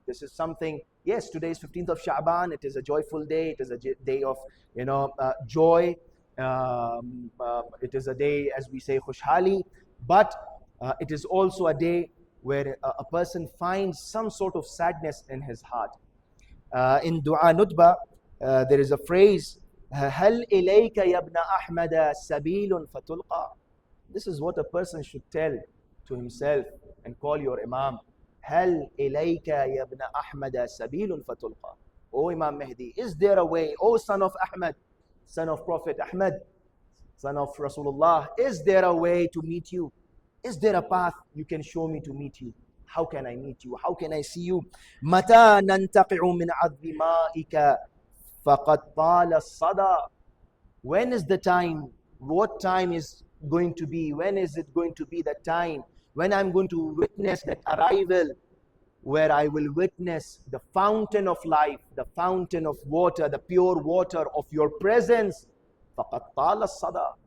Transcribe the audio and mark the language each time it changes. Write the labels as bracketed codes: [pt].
[en] This is something, yes, today is 15th of Sha'ban, it is a joyful day, it is a day of joy, it is a day, as we say, khushhali, but it is also a day where a person finds some sort of sadness in his heart. In Dua Nutba, there is a phrase, [ar] هل إليك يا ابن أحمد سبيل فتلقى. [en] This is what a person should tell to himself and call your Imam. [ar] هل إليك يا ابن أحمد سبيل فتلقى. [en] O Imam Mahdi, is there a way? O son of Ahmad, son of Prophet Ahmad, son of Rasulullah, is there a way to meet you? Is there a path you can show me to meet you? How can I meet you? How can I see you? [ar] متى ننتقع من عذب مائك فقد طال الصدى. [en] When is the time? What time is going to be? When is it going to be the time when I'm going to witness that arrival where I will witness the fountain of life, the fountain of water, the pure water of your presence. [ar] فَقَدْ طَالَ الصَّدَى.